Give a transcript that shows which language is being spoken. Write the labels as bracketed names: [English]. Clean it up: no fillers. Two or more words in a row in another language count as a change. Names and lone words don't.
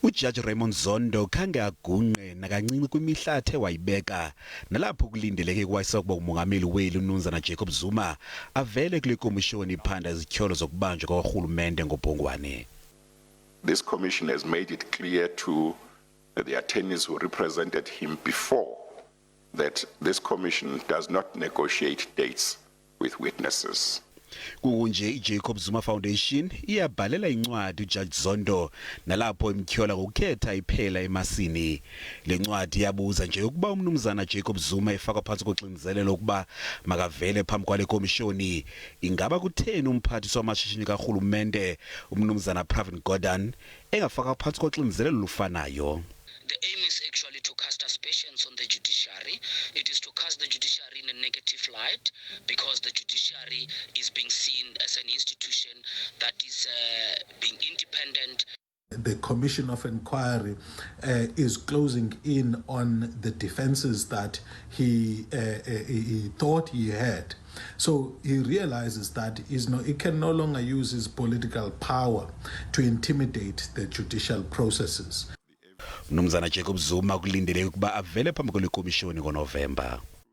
[Xhosa] uJaji Raymond Zondo khange agunqe nakancinci kwimihlathi wayibeka nalapho kulindeleke kwayisa kuba umongameli weli Jacob Zuma avele kule komishoni iphanda izityholo zokubanjwa kuka-rhulumente ngobhongwane. [English] This commission has made it clear to the attorneys who represented him before that this commission does not negotiate dates with witnesses. Kunje iJacob Zuma Foundation iyabhalela incwadi uJaji Zondo nalapho ityhola ngokukhetha iphela emasini. Lencwadi yabuza nje ukuba Jacob Zuma efaka phansi koxinzelelo ukuba makavele phambi kwale komishoni ingaba kutheni umphathi wamashishini kaRhulumente Pravin Gordhan engafaka phansi koxinzelelo lufanayo. The aim is actually to cast aspersions on the judiciary. It is to cast the judiciary in a negative light because the judiciary is being seen as an institution that is being independent. The Commission of Inquiry is closing in on the defenses that he thought he had. So he realizes that he can no longer use his political power to intimidate the judicial processes. [Xhosa] Jacob Zuma kulindeleke ukuba avele phambi kwele komishoni ngoNovember.